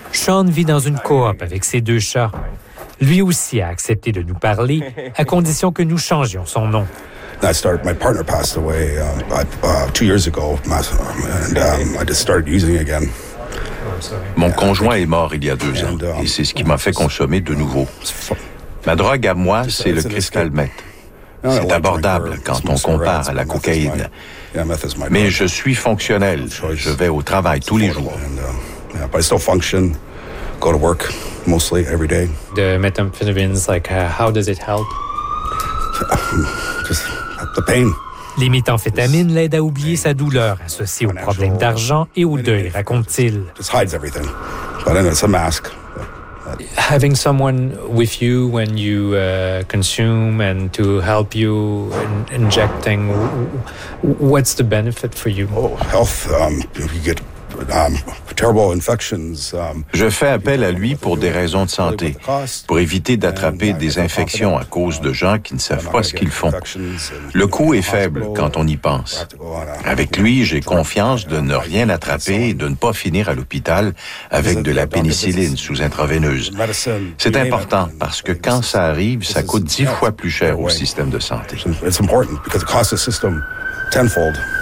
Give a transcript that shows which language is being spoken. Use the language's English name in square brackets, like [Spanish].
[French] Sean vit dans une coop avec ses deux chats. Lui aussi a accepté de nous parler, à condition que nous changions son nom. [English] I started. My partner passed away 2 years ago, and I just started using again. [French] Mon conjoint est mort il y a 2 ans, et c'est ce qui m'a fait consommer de nouveau. Ma drogue à moi, c'est le crystal meth. C'est abordable quand on compare à la cocaïne. Mais je suis fonctionnel. Je vais au travail tous les jours. [English] But I still function. Go to work mostly every day. The methamphetamines, like, how does it help? Just the pain. [French] Les méthamphétamines l'aident à oublier sa douleur associée aux problèmes d'argent et au deuil, raconte-t-il. [English] Just hides everything. But then it's a mask. Having someone with you when you consume and to help you in injecting, what's the benefit for you? Oh, health. You get terrible infections. [French] Je fais appel à lui pour des raisons de santé, pour éviter d'attraper des infections à cause de gens qui ne savent pas ce qu'ils font. Le coût est faible quand on y pense. Avec lui, j'ai confiance de ne rien attraper et de ne pas finir à l'hôpital avec de la pénicilline sous intraveineuse. C'est important parce que quand ça arrive, ça coûte 10 fois plus cher au système de santé. [English] It's important because it costs the system tenfold.